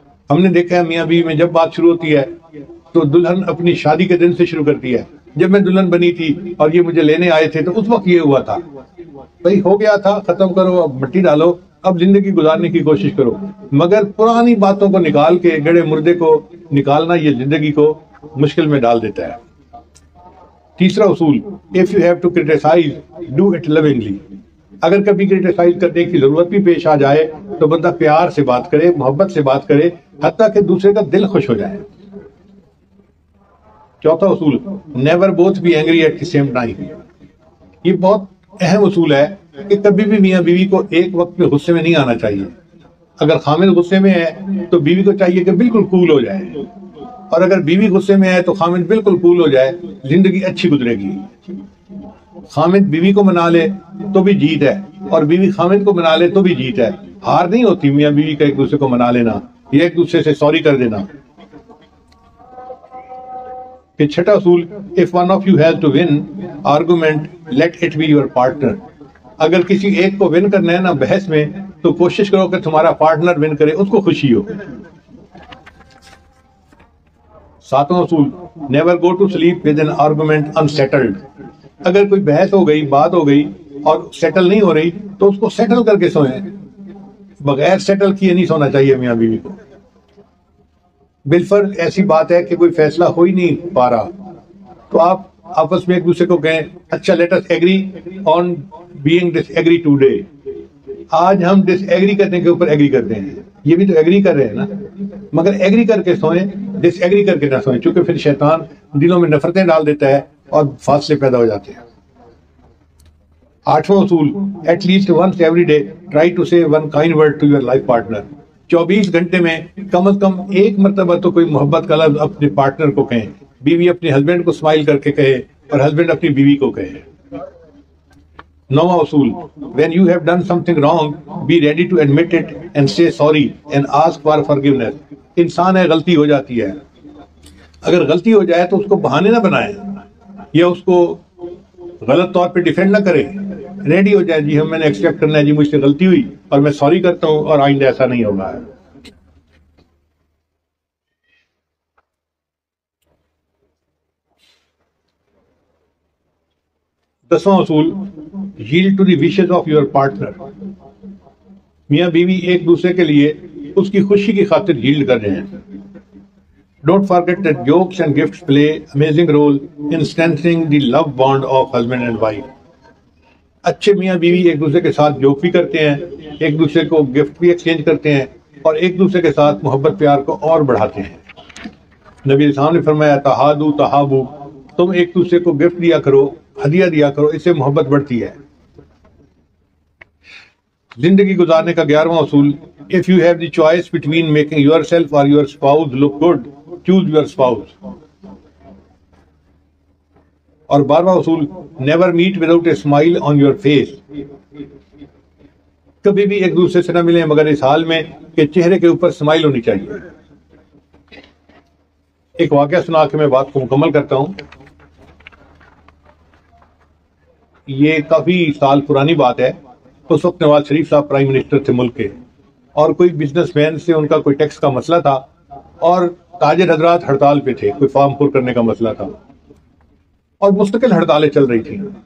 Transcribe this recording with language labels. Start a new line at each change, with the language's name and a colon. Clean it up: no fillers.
Urdu: ہم نے دیکھا ہے میاں بیوی میں جب بات شروع ہوتی ہے تو دلہن اپنی شادی کے دن سے شروع کرتی ہے، جب میں دلہن بنی تھی اور یہ مجھے لینے آئے تھے تو اس وقت یہ ہوا تھا. بھائی ہو گیا تھا، ختم کرو، اب مٹی ڈالو، اب زندگی گزارنے کی کوشش کرو. مگر پرانی باتوں کو نکال کے گڑے مردے کو نکالنا یہ زندگی کو مشکل میں ڈال دیتا ہے. تیسرا اصول،
English: if you have to criticize, do it lovingly.
Urdu: اگر کبھی کرٹیسائز کرنے کی ضرورت بھی پیش آ جائے تو بندہ پیار سے بات کرے، محبت سے بات کرے، حتیٰ کہ دوسرے کا دل خوش ہو جائے. چوتھا اصول،
English: never both be angry at the same time.
Urdu: یہ بہت اہم اصول ہے کہ کبھی بھی میاں بیوی کو ایک وقت میں غصے میں نہیں آنا چاہیے. اگر خامد غصے میں ہے تو بیوی کو چاہیے کہ بالکل کول ہو جائے، اور اگر بیوی غصے میں ہے تو خامد بالکل کول ہو جائے، زندگی اچھی گزرے گی. خامد بیوی کو منا لے تو بھی جیت ہے، اور بیوی خامد کو منا لے تو بھی جیت ہے. ہار نہیں ہوتی میاں بیوی کا ایک دوسرے کو منا لینا یا ایک دوسرے سے سوری کر دینا. کہ چھٹا اصول،
English: if one of you has to win argument let it be your partner.
Urdu: اگر کسی ایک کو ون کرنا ہے نا بحث میں تو کوشش کرو کہ تمہارا پارٹنر ون کرے، اس کو خوشی ہو. ساتواں اصول،
English: never go to sleep with an argument unsettled.
Urdu: اگر کوئی بحث ہو گئی، بات ہو گئی اور سیٹل نہیں ہو رہی تو اس کو سیٹل کر کے سوئیں. بغیر سیٹل کیے نہیں سونا چاہیے میاں بیوی کو. بالفرض ایسی بات ہے کہ کوئی فیصلہ ہو ہی نہیں پا رہا تو آپ آپس میں ایک دوسرے کو کہیں اچھا
English: Let us agree on being disagree today.
Urdu: آج ہم ڈس ایگری کرنے کے اوپر ایگری کرتے ہیں. یہ بھی تو ایگری کر رہے ہیں نا، مگر ایگری کر کے سوئیں، ڈس ایگری کر کے نہ سوئیں، چونکہ پھر شیطان دلوں میں نفرتیں ڈال دیتا ہے اور فاصلے پیدا ہو جاتے ہیں. آٹھواں اصول،
English: At least once every day try to say one kind word to your life partner.
Urdu: 24 گھنٹے میں کم از کم ایک مرتبہ تو کوئی محبت کا لفظ اپنے پارٹنر کو کہیں. بیوی اپنے ہسبینڈ کو اسمائل کر کے کہے اور ہسبینڈ اپنی بیوی کو کہے. نواں اصول،
English: when you have done something wrong be ready to admit it and say sorry and ask for forgiveness.
Urdu: انسان ہے، غلطی ہو جاتی ہے. اگر غلطی ہو جائے تو اس کو بہانے نہ بنائیں یا اس کو غلط طور پہ ڈیفینڈ نہ کریں. ریڈی ہو جائے، جی ہم میں نے ایکسپٹ کرنا ہے، جی مجھ سے غلطی ہوئی اور میں سوری کرتا ہوں اور آئندہ ایسا نہیں ہوگا. دسواں اصول،
English: yield to the wishes of your partner.
Urdu: میاں بیوی ایک دوسرے کے لیے اس کی خوشی کی خاطر yield کر رہے ہیں.
English: Don't forget that jokes and gifts play amazing role in strengthening the love bond of husband and wife.
Urdu: اچھے میاں بیوی ایک دوسرے کے ساتھ جوک بھی کرتے ہیں، ایک دوسرے کو گفٹ بھی ایکسچینج کرتے ہیں اور ایک دوسرے کے ساتھ محبت پیار کو اور بڑھاتے ہیں. نبی علیہ السلام نے فرمایا
Arabic: تہادو تہابو،
Urdu: تم ایک دوسرے کو گفٹ دیا کرو، ہدیہ دیا کرو، اس سے محبت بڑھتی ہے. زندگی گزارنے کا 11واں اصول،
English: if you have the choice between making yourself or your spouse look good choose your spouse.
Urdu: اور 12واں اصول،
English: never meet without a smile on your face.
Urdu: کبھی بھی ایک دوسرے سے نہ ملیں مگر اس حال میں کہ چہرے کے اوپر اسمائل ہونی چاہیے. ایک واقعہ سنا کے میں بات کو مکمل کرتا ہوں. یہ کافی سال پرانی بات ہے. اس وقت نواز شریف صاحب پرائم منسٹر تھے ملک کے، اور کوئی بزنس مین سے ان کا کوئی ٹیکس کا مسئلہ تھا اور تاجر حضرات ہڑتال پہ تھے، کوئی فارم پر کرنے کا مسئلہ تھا اور مستقل ہڑتالیں چل رہی تھیں.